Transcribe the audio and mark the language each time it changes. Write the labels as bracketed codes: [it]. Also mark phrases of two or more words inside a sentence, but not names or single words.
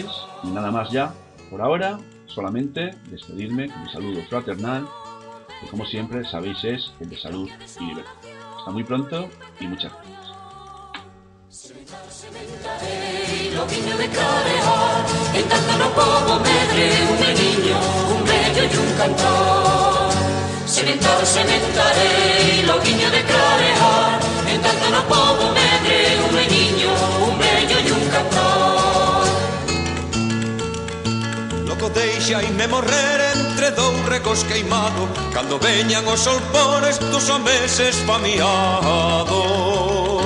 [es] Y nada más ya, por ahora, solamente despedirme con mi saludo fraternal, que como siempre sabéis es el de salud y libertad. Hasta muy pronto y muchas gracias. [gl] Sementarei loguinho de clarear, en tanto no povo medre un meniño, un bello y un cantor. tempo deixa e me morrer entre dous recos queimado cando veñan os solpores dos meses famiados.